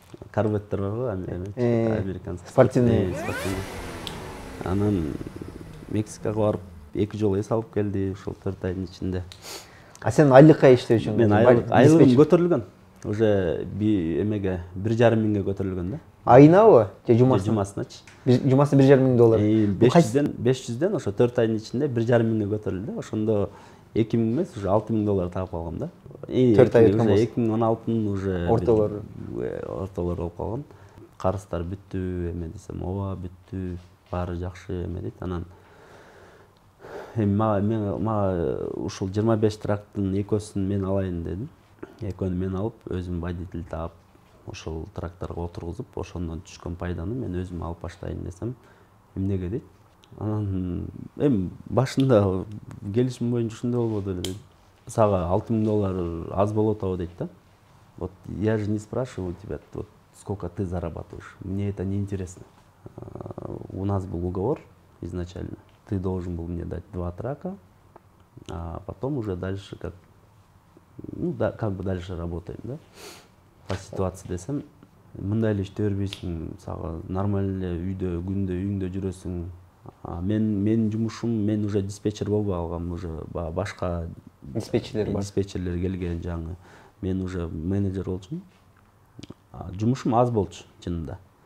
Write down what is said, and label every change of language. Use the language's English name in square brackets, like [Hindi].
[Kyrgyz] Корветтер бар го, [Russian] американский. Спортивный. [Kyrgyz] Анан Мексикага барып 2 жолу эс алып келди ушул 4 айдын ичинде. А сен айлыкка иштөө үчүн? Мен айлыгым көтөрүлгөн. [Russian] Уже [Kyrgyz] эмеге $1,500 көтөрүлгөн да. Айынабы? Же жумасына? Жумасыначы. Жумасы $1,500. 500ден ошо 4 айдын ичинде $1,500 көтөрүлдү. Ошондо $2,000 эмес, [Russian] уже [Kyrgyz] $6,000 таап калгам да. 4 ай өткөн болсо. 2016 [Russian] уже [Kyrgyz] ортолор болуп калган. Карыздар бүттү, эме десем, ооба бүттү, баары жакшы эме дейт. Анан мага ушул 25 трактын экөөсүн мен алайын дедим. Экөөнү мен алып, өзүм водитель таап, ошол тракторго отургузуп, ошондон түшкөн пайданы мен өзүм алып баштайын десем, эмнеге дейт. Анан эми башында келишим боюнча ушундай болбоду эле. Сага $6,000 аз болот атабы дейт да. [Russian] Вот я же не спрашиваю у тебя, вот сколько ты зарабатываешь. Мне это не интересно. У нас был уговор изначально. Ты должен был мне дать 2 трака, а потом уже дальше как бы дальше работаем, да? По ситуации [Kyrgyz] десем, мындай эле иштей бербейсиң, сага [Russian] нормально [Kyrgyz] эле үйүңдө жүрөсүң. Мен жумушум, мен [Russian] уже [Kyrgyz] диспетчер болбой калгам, уже башка диспетчерлер келген жаңы. Мен [Russian] уже [Kyrgyz] менеджер болчумун. Жумушум аз болчу чынында.